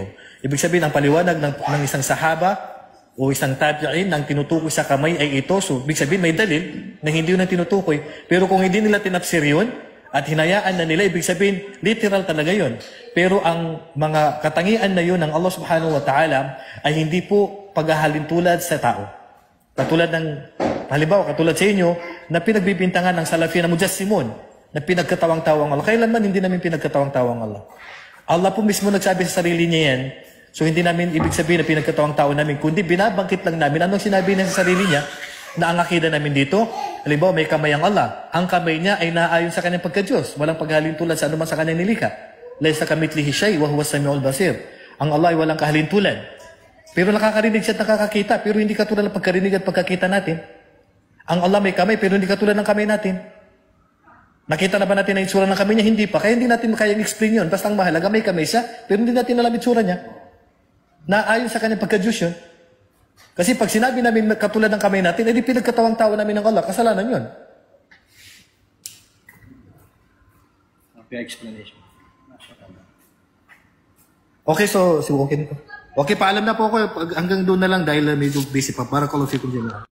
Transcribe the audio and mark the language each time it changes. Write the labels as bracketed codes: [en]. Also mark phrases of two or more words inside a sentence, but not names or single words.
[tl] Ibig sabihin, ang paliwanag ng isang sahaba o isang tabi'in ng tinutukoy sa kamay ay ito. So, ibig sabihin, may dalil na hindi yun ang tinutukoy. Pero kung hindi nila tinapsir yun at hinayaan na nila, ibig sabihin, literal talaga yun. Pero ang mga katangian na yun ng Allah [ar] سبحانه وتعالى [tl] ay hindi po paghahalintulad sa tao. Katulad sa inyo na pinagbibintangan ng Salafi na Mujassimun, na pinagkatawang-tawang Allah. Kailanman hindi namin pinagkatawang-tawang Allah. Allah po mismo nagsabi sa sarili niya yan. So hindi namin ibig sabihin na pinagkatawang-tawang namin, kundi binabangkit lang namin anong sinabi niya sa sarili niya na ang akida namin dito, halimbawa may kamay ang Allah. Ang kamay niya ay naayon sa kanyang pagka-Diyos. Walang paghalintulad sa anuman sa kanyang nilikha. [ar] ليس كمثله شيء وهو السميع البصير. [tl] Ang Allah ay walang kahalintulad. Pero nakakarinig siya at nakakakita, pero hindi katulad ng pagkarinig at pagkakita natin. Ang Allah may kamay, pero hindi katulad ng kamay natin. Nakita na ba natin ang itsura ng kamay niya? Hindi pa. Kaya hindi natin makayang explain yun. Basta ang mahalaga, may kamay siya, pero hindi natin alam itsura niya. Naayon sa kanyang pagka-Diyos yun. Kasi pag sinabi namin katulad ng kamay natin, edi pinagkatawang tawa namin ng Allah. Kasalanan yun. [en] Okay, explanation. Okay, so okay nito. [tl] Okay, paalam na po ako. Hanggang doon na lang dahil medyo busy pa. [ar] بارك الله فيكم dyan.